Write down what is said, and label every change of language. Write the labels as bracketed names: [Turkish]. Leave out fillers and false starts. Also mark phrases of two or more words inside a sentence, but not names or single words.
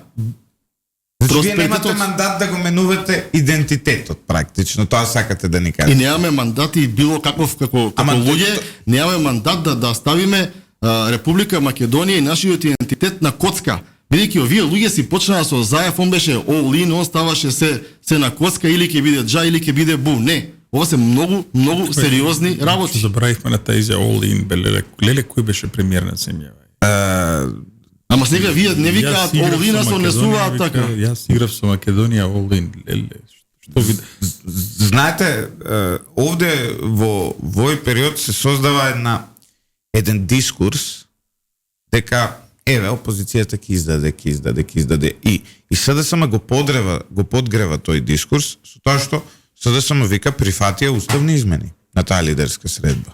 [Macedonian] Значи, вие немате мандат да го менувате идентитетот, практично. Тоа сакате да ни кажете. И немаме мандат и било каков како луѓе, немаме мандат да ставиме Република Македонија и нашиот идентитет на коцка. Бидејќи овие луѓе си почнаа со Заев, он беше [English] all in, [Macedonian] он ставаше се на коцка, или ќе биде джа, или ќе биде бу. Не. Ова се многу сериозни работи. [Bulgarian] Забравихме на тази [English] all in, [Macedonian] леле кој беше премиер на земја. Ама сега вие не викаат [English] all in, [Macedonian] а се однесуваат така. Јас играв со Македонија [English] all in. [Macedonian] Што ви... Знаете, овде во овој период се создава еден дискурс дека еве опозицијата ќе издаде и СДСМ го подгрева тој дискурс со тоа што СДСМ вика прифатија уставни измени на таа лидерска средба.